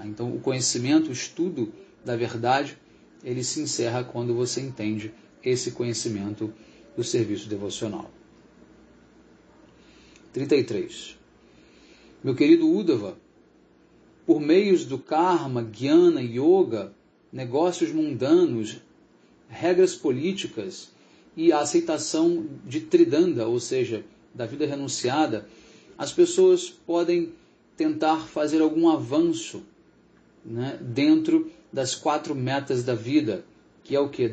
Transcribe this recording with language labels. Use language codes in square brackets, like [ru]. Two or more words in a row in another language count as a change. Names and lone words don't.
[pt] Então o conhecimento, o estudo da verdade, ele se encerra quando você entende esse conhecimento do serviço devocional. 33. Meu querido Uddhava, por meios do karma, jnana, yoga, negócios mundanos, regras políticas e a aceitação de tridanda, ou seja, da vida renunciada, as pessoas podem tentar fazer algum avanço, né, dentro das 4 metas da vida, que é o que?